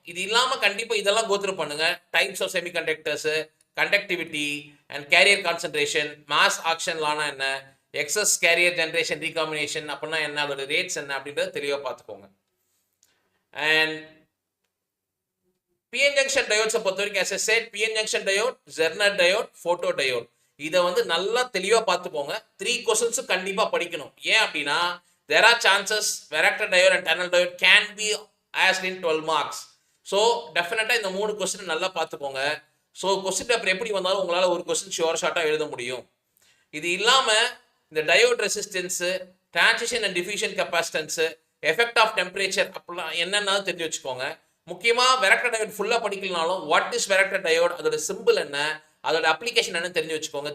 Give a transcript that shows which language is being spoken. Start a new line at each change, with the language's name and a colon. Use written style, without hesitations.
Tamil: இது இல்லாமல் கண்டிப்பாக இதெல்லாம் கோத்ரூ பண்ணுங்க. Types of செமிகண்டக்டர்ஸு, conductivity and carrier concentration, mass action Lana என்ன, எக்ஸஸ் கேரியர் ஜென்ரேஷன் ரீகாம்பினேஷன் அப்படின்னா என்ன, அதோட ரேட்ஸ் என்ன அப்படின்றத தெளிவாக பார்த்துக்கோங்க. அண்ட் பிஎன் ஜங்ஷன் டயோட்ஸை பொறுத்த வரைக்கும்
English: as I said,
Tamil: PN junction diode, ஜெர்னர் diode, photo diode, இதை வந்து நல்லா தெளிவாக பார்த்துக்கோங்க. 3 கொஸ்டின்ஸும் கண்டிப்பாக படிக்கணும். ஏன் அப்படின்னா
English: there are chances varactor diode and tunnel diode can be asked in 12 marks.
Tamil: So டெஃபினட்டாக இந்த 3 கொஸ்டின் நல்லா பார்த்துக்கோங்க. ஸோ கொஸ்டின் பேப்பர் எப்படி வந்தாலும் உங்களால் ஒரு கொஸ்டின் ஷார்ட்டாக எழுத முடியும். இது இல்லாமல் இந்த diode resistance, transition and diffusion கெப்பாசிட்டன்ஸு, effect of temperature அப்படிலாம் என்னென்னு தெரிஞ்சு வச்சுக்கோங்க. முக்கியமாக வெரக்டர் டயோட் ஃபுல்லாக படிக்கலனாலும்
English: what is varactor diode,
Tamil: அதோட சிம்பிள் என்ன, அதோட அப்ளிகேஷன் என்ன தெரிஞ்சு வச்சுக்கோங்க.